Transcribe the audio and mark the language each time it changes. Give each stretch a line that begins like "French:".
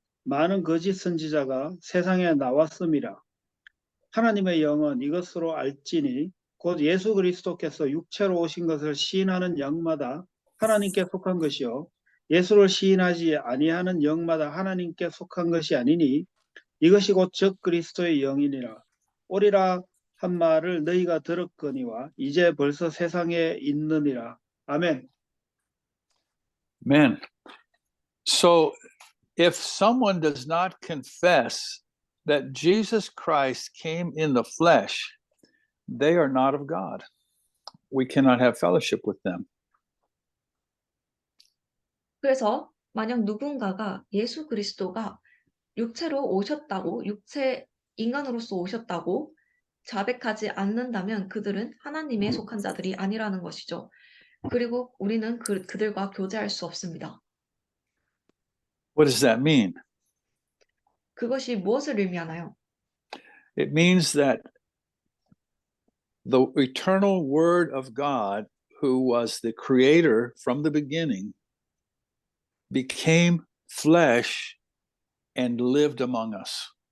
Korean: 많은 거짓 선지자가 세상에 나왔음이라. 하나님의 영은 이것으로 알지니 곧 예수 그리스도께서 육체로 오신 것을 시인하는 영마다 하나님께 속한 것이요 예수를 시인하지 아니하는 영마다 하나님께 속한 것이 아니니 이것이 곧 적 그리스도의 영이니라. 오리라 한 말을 너희가 들었거니와 이제 벌써 세상에 있느니라. 아멘.
English: Amen. So if someone does not confess that Jesus Christ came in the flesh, they are not of God. We cannot have fellowship with them.
Korean: 그래서 만약 누군가가 예수 그리스도가 육체로 오셨다고, 인간으로서 오셨다고 자백하지 않는다면 그들은 하나님에 속한 자들이 아니라는 것이죠. 그리고 우리는 그들과 교제할 수 없습니다.
English: What does that mean?
Korean: 그것이 무엇을 의미하나요?
English: It means that the eternal Word of God, who was the creator from the beginning, became flesh and lived among us.